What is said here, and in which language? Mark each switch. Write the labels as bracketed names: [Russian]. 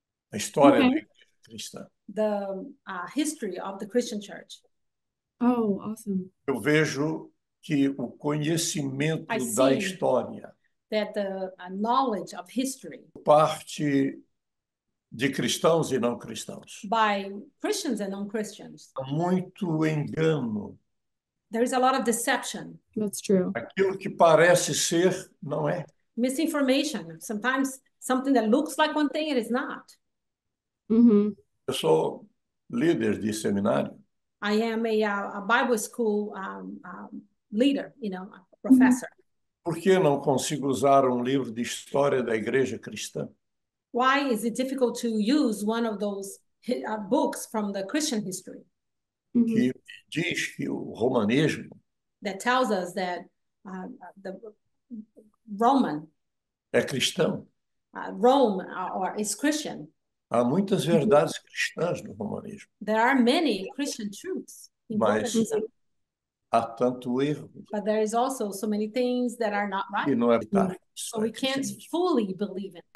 [Portuguese] a história da igreja cristã. [English] The history of the Christian church. Oh, awesome. [Portuguese] Eu vejo que o conhecimento da história, [English] that the knowledge of history, [Portuguese] parte de cristãos e não cristãos, [English] by Christians and non-Christians, [Portuguese] há muito engano. [English] There is a lot of deception. That's true. [Portuguese] Aquilo que parece ser não é. [English] Misinformation. Sometimes something that looks like one thing, it is not. [Portuguese] Eu sou líder de seminário. [English] I am a Bible school leader, you know, a professor. [Portuguese] Por que não consigo usar um livro de história da igreja cristã? [English] Why is it difficult to use one of those books from the Christian history? [Portuguese] Que diz que o romanismo [English] that tells us that the Roman [Portuguese] é cristão. [English] Rome is Christian. [Portuguese] Há muitas verdades cristãs no romanismo. [English] There are many Christian truths in Romanism. [Portuguese] Há tanto erro. [English] But there is also so many things that are not right. [Portuguese] E não é verdade. [English] So we can't fully believe it.